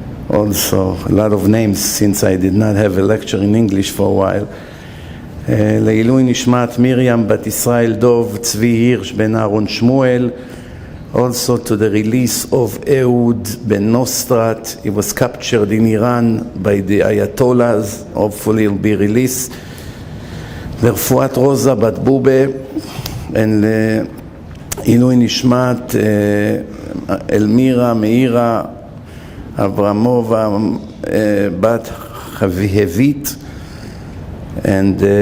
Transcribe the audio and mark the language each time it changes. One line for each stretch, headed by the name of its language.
English: also a lot of names since I did not have a lecture in English for a while.
Hebrew: לעילוי נשמת מרים בת ישראל דוב צבי הירש בן אהרון שמואל,
English: also to the release of Ehud ben Nostrat. He was captured in Iran by the Ayatollahs. Hopefully he'll be released.
Hebrew: לרפואת רוזה בת בובה, and לעילוי נשמת אלמירה מאירה אברמובה בת חביבית, and